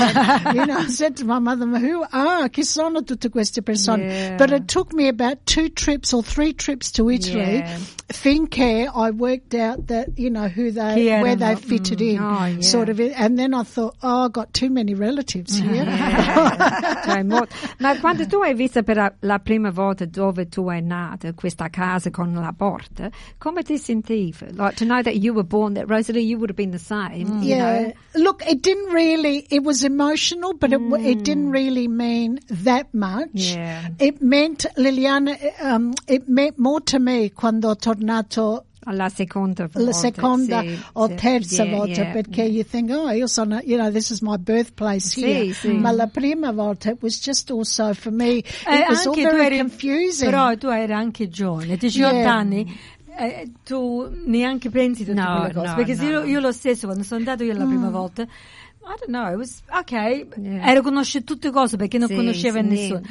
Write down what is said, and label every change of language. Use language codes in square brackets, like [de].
[en] And, you know, I said to my mother, chi sono tutte queste persone? Yeah. But it took me about 2 trips or 3 trips to Italy, finché I worked out that, you know, who they, where they fitted in, sort of, and then I thought, oh, I've got too many relatives here. [it] Ma quando tu hai visto per la prima volta dove tu è nata, questa casa con la porta, come ti sentivi? [en] Like, to know that you were born there, Rosalie, you would have been the same. Look, it didn't really, it was emotional, but it didn't really mean that much. Yeah. It meant, Liliana, it meant more to me quando ho tornato [it] La seconda o terza volta, [en] perché you think, io sono, you know, this is my birthplace here. Ma la prima volta, it was just also for me, it was all very confusing. [it] Però tu eri anche giovane, 18 anni, tu neanche pensi tutte quelle cose. Perché io lo stesso, quando sono andato io la prima volta, I don't know, it was okay. Yeah. Ero conosce tutte cose perché non conosceva nessuno.